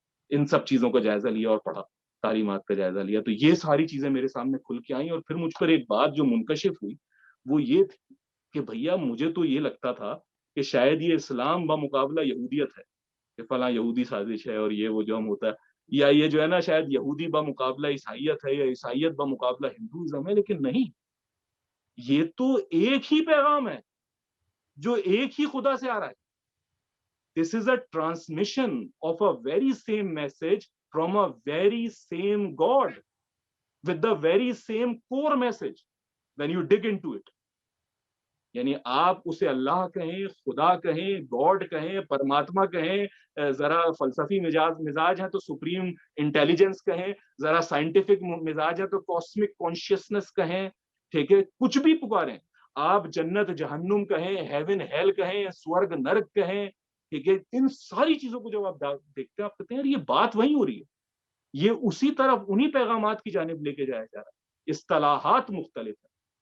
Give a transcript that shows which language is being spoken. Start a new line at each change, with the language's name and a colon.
Urdu: ان سب چیزوں کا جائزہ لیا اور پڑھا، تعلیمات کا جائزہ لیا. تو یہ ساری چیزیں میرے سامنے کھل کے آئیں. اور پھر مجھ پر ایک بات جو منکشف ہوئی وہ یہ تھی کہ بھیا مجھے تو یہ لگتا تھا کہ شاید یہ اسلام بمقابلہ یہودیت ہے، کہ فلاں یہودی سازش ہے اور یہ وہ جو ہم ہوتا ہے، یا یہ جو ہے نا شاید یہودی بمقابلہ عیسائیت ہے یا عیسائیت بمقابلہ ہندوازم ہے. لیکن نہیں، یہ تو ایک ہی پیغام ہے جو ایک ہی خدا سے آ رہا ہے.
English: This is a transmission of a very same message from a very same God with the very same core message when you dig into it.
Urdu: یعنی آپ اسے اللہ کہیں، خدا کہیں، گاڈ کہیں، پرماتما کہیں، ذرا فلسفی مزاج ہے تو سپریم انٹیلیجنس کہیں، ذرا سائنٹیفک مزاج ہے تو کاسمک کانشیسنس کہیں، ٹھیک ہے، کچھ بھی پکاریں آپ، جنت جہنم کہیں، ہیون ہیل کہیں، سورگ نرک کہیں، ٹھیک ہے، ان ساری چیزوں کو جب آپ دیکھتے ہیں آپ کہتے ہیں یار یہ بات وہی ہو رہی ہے، یہ اسی طرف انہی پیغامات کی جانب لے کے جایا جا رہا ہے، اصطلاحات مختلف ہیں.